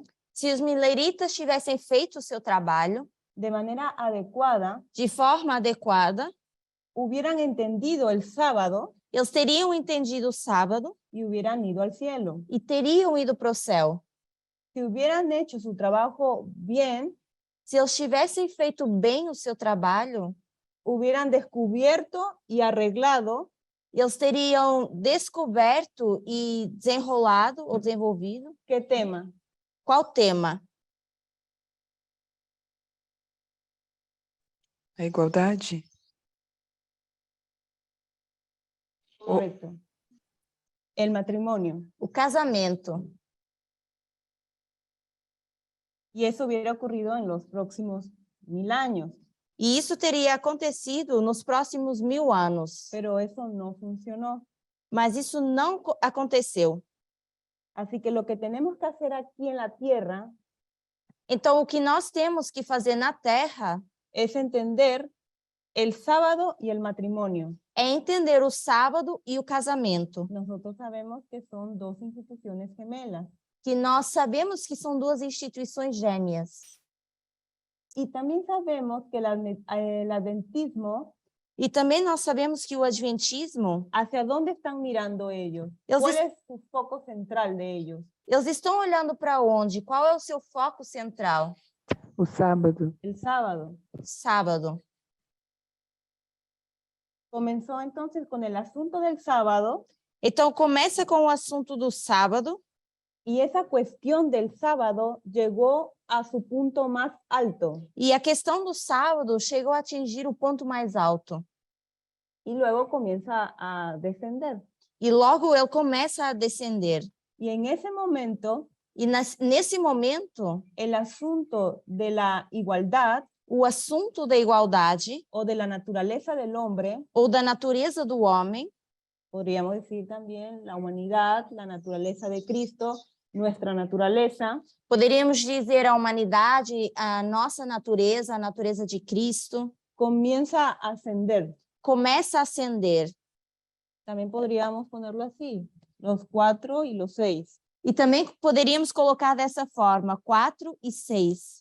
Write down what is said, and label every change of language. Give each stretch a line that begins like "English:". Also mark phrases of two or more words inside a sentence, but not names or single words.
Portuguese: Se os mileritas tivessem feito o seu trabalho
Spanish: de manera adecuada,
Portuguese: de forma adequada,
Spanish: hubieran entendido el sábado
Portuguese: eles teriam entendido o sábado
Spanish: y hubieran ido al cielo.
Portuguese: e teriam ido para o céu.
Spanish: si hubieran hecho su trabajo bien,
Portuguese: se eles tivessem feito bem o seu trabalho,
Spanish: hubieran descubierto y arreglado
Portuguese: eles teriam descoberto e desenrolado ou desenvolvido
Spanish: ¿qué tema?
Portuguese: qual tema? A igualdade?
Spanish: Correcto. El matrimonio.
Portuguese: O casamento.
Spanish: Y eso hubiera ocurrido en los próximos 1000 años.
Portuguese: E isso teria acontecido nos próximos 1000 anos.
Spanish: Pero eso no funcionó.
Portuguese: Mas isso não aconteceu.
Spanish: Así que lo que tenemos que hacer aquí en la tierra
Portuguese: Então, o que nós temos que fazer na Terra
Spanish: es entender el sábado y el matrimonio.
Portuguese: é entender o sábado e o casamento.
Spanish: Nosotros sabemos que son dos instituciones gemelas.
Portuguese: Que nós sabemos que são duas instituições gêmeas.
Spanish: Y también sabemos que el adventismo,
Portuguese: E também nós sabemos que o adventismo,
Spanish: ¿hacia dónde están mirando ellos? Ellos ¿Cuál es- es su foco central de ellos?
Portuguese: eles estão olhando para onde? Qual é o seu foco central? O sábado.
Spanish: El sábado. Sábado. Comenzó entonces con el asunto del sábado.
Portuguese: Então, começa com o assunto do sábado.
Spanish: Y esa cuestión del sábado llegó a su punto más alto.
Portuguese: E a questão do sábado chegou a atingir o ponto mais alto.
Spanish: Y luego comienza a descender.
Portuguese: E logo ele começa a descender.
Spanish: Y en ese momento,
Portuguese: E nesse momento,
Spanish: el asunto de la igualdad
Portuguese: o assunto da igualdade
Spanish: o de la naturaleza del hombre,
Portuguese: ou da natureza do homem,
Spanish: podríamos decir también la humanidad, la naturaleza de Cristo, nuestra naturaleza,
Portuguese: poderíamos dizer a humanidade, a nossa natureza, a natureza de Cristo,
Spanish: comienza a ascender.
Portuguese: começa a ascender.
Spanish: También podríamos ponerlo así, los 4 y los 6.
Portuguese: E também poderíamos colocar dessa forma, 4 e 6.